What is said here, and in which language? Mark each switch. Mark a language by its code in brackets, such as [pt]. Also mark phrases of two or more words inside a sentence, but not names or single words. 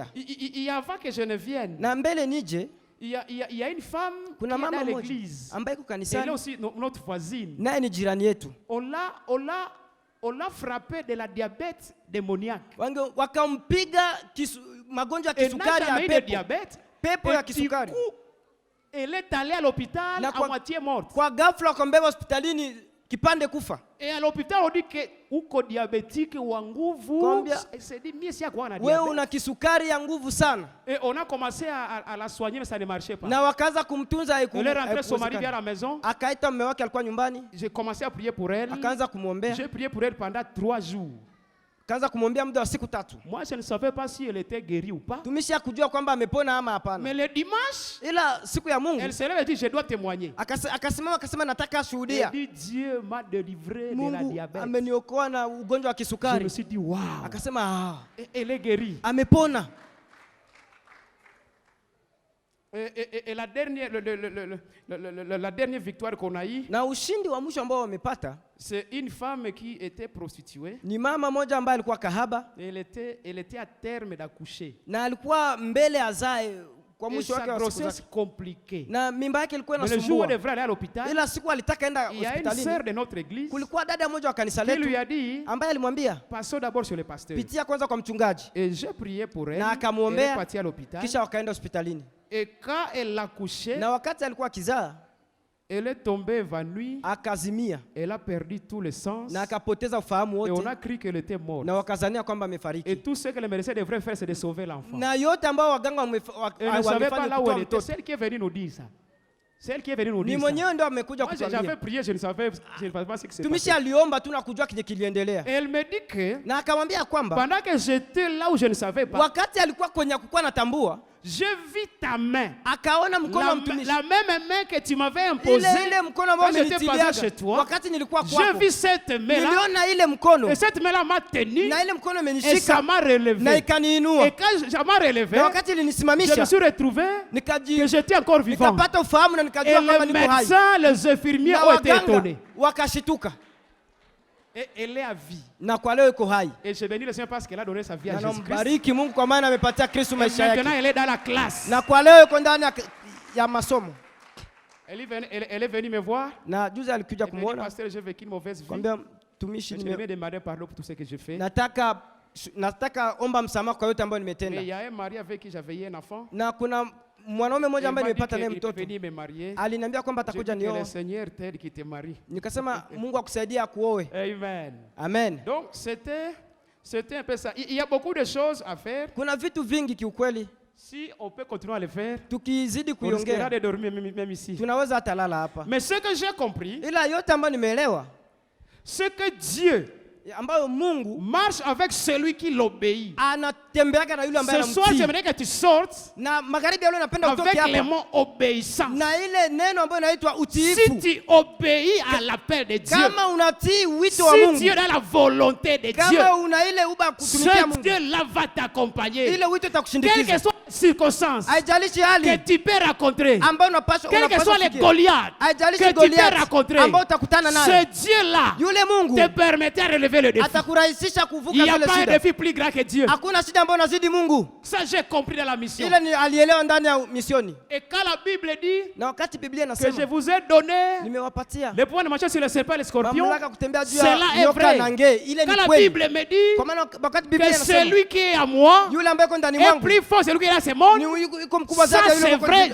[fr] Et avant que je ne vienne, [sw] Na mbele nije, [fr] il y a une femme qui [sw] kuna [fr] est [sw] mama [fr] dans [sw] moja [fr] l'église. [sw] ambaye yuko [fr] Elle est [sw] kanisani, [fr] aussi notre voisine. [sw] naye ni jirani yetu. [fr] On l'a frappé de la diabète démoniaque. [sw] Wakampiga magonjwa ya [fr] Elle n'a [sw] kisukari [fr] jamais [sw] ya [fr] eu de [sw] pepo. [fr] diabète. [sw] Pepo [fr] Et [sw] ya [fr] du [sw] kisukari. [fr] coup, elle est allée à l'hôpital [sw] Na [fr] à moitié morte. [sw] Kwa ghafla wakambeba hospitalini kipande kufa. [fr] Et à l'hôpital, on dit que uko diabétique ou en nguvu. Combien? Et c'est dit, mais si à quoi on a [sw] wewe [fr] diabète. [sw] una kisukari ya nguvu sana. [fr] Et on a commencé à la soigner, mais ça ne marchait pas. [sw] Na wakaanza kumtunza [fr] Elle est rentrée, son mari vient à la maison. [sw] Akaita mume wake alikuwa nyumbani, [fr] J'ai commencé à prier pour elle. [sw] akaanza kumwombea, [fr] J'ai prié pour elle pendant 3 jours. [sw] akaanza kumwombea muda wa siku 3. [fr] Moi, je ne savais pas si elle était guérie ou pas. [sw] Tumishia kujua kwamba amepona ama [fr] Mais [sw] hapana. [fr] le dimanche, [sw] Ila siku ya Mungu [fr] elle se lève et dit, je dois témoigner. [sw] akasimama akasema nataka [fr] Elle [sw] shuhudia. [fr] dit, Dieu m'a délivré de la [sw] Mungu [fr] diabète. [sw] ameniokoa na ugonjwa wa [fr] Je me [sw] kisukari. [fr] suis dit, waouh. [sw] Akasema ah, [fr] Elle est guérie. [sw] amepona. [fr] Et la dernière, la dernière victoire qu'on a eue, [sw] Na ushindi wa mwisho ambao wamepata [fr] c'est une femme qui était prostituée. [sw] ni mama moja ambaye alikuwa kahaba [fr] Elle était à terme d'accoucher. [sw] na alikuwa mbele azae kwa [fr] Et [sw] mwisho [fr] sa [sw] wake wa siku [fr] grossesse [sw] zake, [fr] compliquée. [sw] na mimba yake ilikuwa [fr] Mais le jour où elle [sw] inasumbua. [fr] devrait aller à l'hôpital, [sw] Ila siku alitaka enda [fr] il y a une [sw] hospitalini, [fr] sœur de notre église [sw] kulikuwa dada moja wa kanisa [fr] qui lui [sw] letu [fr] a dit, [sw] ambaye alimwambia [fr] passons d'abord sur le pasteur. [sw] pitia kwanza kwa mchungaji, [fr] Et j'ai prié pour elle. [sw] na [fr] Elle est [sw] akamwombea, [fr] partie à l'hôpital. [sw] kisha wakaenda hospitalini. [fr] Et quand elle l'a couché, [sw] Na wakati alikuwa akizaa [fr] elle est tombée évanouie. [sw] akazimia [fr] Elle a perdu tout le sens. [sw] na akapoteza ufahamu [fr] Et on [sw] wote, [fr] a cru qu'elle était morte. [sw] na wakazania kwamba [fr] Et [sw] amefariki. [fr] tout ce que les médecins devraient faire, c'est de sauver l'enfant. [sw] Na yote ambao waganga [fr] Elle ne savait pas [sw] wamefanya [fr] là où [sw] kutoa [fr] elle était. [sw] mtoto, [fr] Celle qui est venue nous dire ça. Celle qui est venue nous [sw] ni [fr] dire ça. [sw] mwenyewe ndio amekuja [fr] Moi, j'avais [sw] kutuambia. [fr] prié, je ne savais pas ce qui s'est [sw] Tumishi [fr] passé. [sw] aliomba tu na kujua kile kiliendelea, [fr] Et elle me dit que [sw] na akamwambia kwamba [fr] pendant que j'étais là où je ne savais pas, [sw] wakati alikuwa kwenye kukuwa natambua, [fr] j'ai vu ta main. [sw] akaona mkono wa mtumishi, [fr] La même main que tu m'avais imposée [sw] ile mkono ambao [fr] quand j'étais passé [sw] umenitiliaga [fr] chez toi. [sw] wakati nilikuwa [fr] J'ai [sw] kwako. [fr] vu cette main-là. [sw] Niliona ile mkono [fr] Et cette main-là m'a tenu. [sw] na ile mkono [fr] Et ça [sw] imenishika [fr] m'a [sw] na [fr] relevé. [sw] ikaniinua, [fr] Et quand ça m'a relevé, [sw] na wakati [fr] je me [sw] ilinisimamisha [fr] suis retrouvé que j'étais encore vivant. [sw] nikapata ufahamu na [fr] Et [sw] nikajua kwamba [fr] les [sw] niko hai, [fr] médecins, les infirmiers [sw] na [fr] ont été [sw] waganga [fr] étonnés. [sw] wakashituka, [fr] Et elle est à vie. [sw] na kwa leo iko hai. [fr] Et je bénis le Seigneur parce qu'elle a donné sa vie à [sw] Na [fr] Jésus-Christ. [sw] nambariki Mungu kwa maana amepatia Kristo [fr] Et [sw] maisha [fr] maintenant, [sw] yake, [fr] elle est dans la classe. [sw] na kwa leo iko ndani ya masomo. [fr] Elle est venue me voir. [sw] Na juzi alikuja [fr] Elle m'a dit, [sw] kumuona, [fr] pasteur, j'ai vécu une mauvaise vie. [sw] kwambia tumishi, [fr] Je vais demander pardon pour tout ce que j'ai fait. [sw] nataka omba msamaha kwa yote ambayo [fr] Mais [sw] nimetenda. [fr] il y a un mari avec qui j'avais eu un enfant. [sw] Na kuna mwanaume mmoja [fr] Il [sw] ambaye [fr] m'a dit [sw] nimepata naye [fr] qu'il [sw] mtoto, [fr] était venu me marier. [sw] aliniambia kwamba [fr] J'ai dit [sw] atakuja [fr] que le [sw] nioa. [fr] Seigneur t'aide qui te marie. [sw] Nikasema Mungu akusaidia akuoe. [fr] Amen. [sw] Amen. [fr] Donc c'était un peu ça. Il y a beaucoup de choses à faire. [sw] Kuna vitu vingi kiukweli, [fr] Si on peut continuer à le faire, [sw] tukizidi [fr] on risquera [sw] kuiongea [fr] de dormir même ici. [sw] tunaweza hata lala hapa. [fr] Mais ce que j'ai compris, [sw] Ila yote ambayo nimeelewa, [fr] c'est que Dieu [sw] ambayo Mungu [fr] marche avec celui qui l'obéit. [sw] anatembeaga na yule ambaye [fr] Ce soir, [sw] anamtii. [fr] j'aimerais que tu sortes [sw] Na magharibi ya leo napenda utoke [fr] avec les [sw] hapa [fr] mots obéissance. [sw] na ile neno ambayo inaitwa [fr] Si [sw] utiifu. [fr] tu obéis à l'appel de Dieu, [sw] Kama unatii wito wa [fr] si [sw] Mungu, [fr] Dieu a la volonté de Dieu, [sw] kama una ile uba ya kutumikia [fr] ce [sw] Mungu, [fr] Dieu-là va t'accompagner. [sw] ile wito [fr] Quelles que [sw] itakushindikiza. [fr] soient les circonstances [sw] Haijalishi [fr] que [sw] hali [fr] tu peux rencontrer, [sw] ambayo unapaswa [fr] quels que soient les [sw] kufikia. [fr] Goliaths [sw] Haijalishi [fr] que tu peux [sw] Goliath [fr] rencontrer, [sw] ambao utakutana naye, [fr] ce Dieu-là [sw] yule Mungu [fr] te permettait de relever le défi. [sw] atakurahisisha [fr] Il [sw] kuvuka [fr] n'y a [sw] zile [fr] pas un [sw] shida. [fr] défi plus grand que Dieu. [sw] Hakuna shida ambayo nazidi Mungu. [fr] Ça, j'ai compris dans la mission. [sw] Ile ni alielewa ndani ya misioni. [fr] Et quand la Bible dit [sw] Na wakati Biblia [fr] que je [sw] inasema [fr] vous ai donné [sw] nimewapatia [fr] le pouvoir de marcher sur les serpents et les scorpions, [sw] mamlaka kutembea juu ya [fr] cela est [sw] nyoka [fr] vrai. [sw] na nge, ile [fr] Quand [sw] ni [fr] la [sw] kweli. [fr] Bible me dit [sw] Kwa maana wakati Biblia [fr] que [sw] inasema [fr] celui qui est à moi [sw] yule ambaye yuko ndani [fr] est [sw] mwangu [fr] plus fort, celui qui est dans ce monde, [sw] ni yuko mkubwa [fr] ça [sw] zaidi ya yule [fr] c'est [sw] yuko [fr] vrai,